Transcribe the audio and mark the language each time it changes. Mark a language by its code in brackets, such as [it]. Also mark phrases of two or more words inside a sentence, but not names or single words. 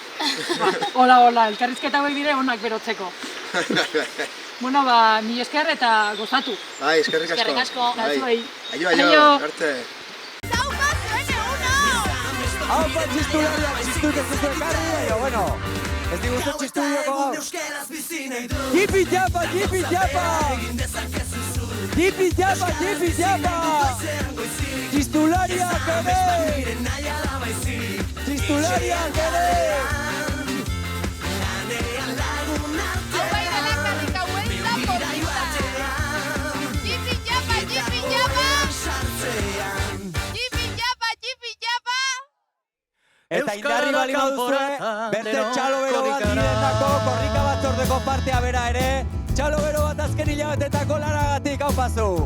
[eu] Hola, elkarrizketa hauek dire onak berotzeko. Bueno, mila esker eta gozatu. Bai, eskerrik asko. Eskerrik asko. Aio, arte. Haupa txistularia, txistuk ez duzu ekarri, baina, bueno, ez diguzu txistulioko gaur. Jipi japa, jipi japa! Jipi japa, jipi japa! Txistulariak ere! Txistulariak ere! Eta indarri bali baduzue, beste txalobero bat direndako korrika batzordeko partea bera ere, txalobero bat azken hilabetetako lanagatik, hau pasu!